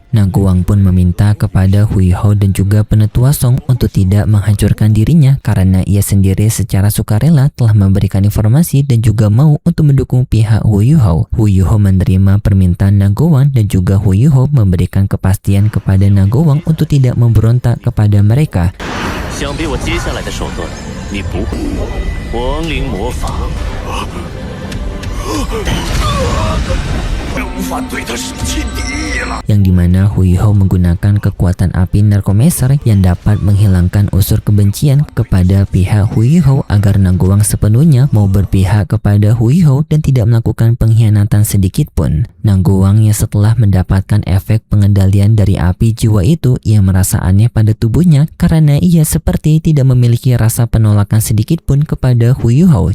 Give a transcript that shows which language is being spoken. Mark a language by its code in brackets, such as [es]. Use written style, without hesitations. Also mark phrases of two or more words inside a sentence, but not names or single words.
[id] Nanggoang pun meminta kepada Huiho dan juga Penatua Song untuk tidak menghancurkan dirinya karena ia sendiri secara sukarela telah memberikan informasi dan juga mau untuk mendukung pihak Huiho. Huiho menerima permintaan Nanggoang dan juga Huiho memberikan kepastian kepada Nanggoang untuk tidak memberontak kepada mereka. [zh] 想必我接下来的手段，你不会。亡灵魔法，无法对他生起敌意了。 [id] yang dimana Huiho menggunakan kekuatan api Narcomancer yang dapat menghilangkan unsur kebencian kepada pihak Huiho agar Nanggoang sepenuhnya mau berpihak kepada Huiho dan tidak melakukan pengkhianatan sedikit pun. Nanggoang yang setelah mendapatkan efek pengendalian dari api jiwa itu, ia merasa aneh pada tubuhnya karena ia seperti tidak memiliki rasa penolakan sedikit pun kepada Huiho.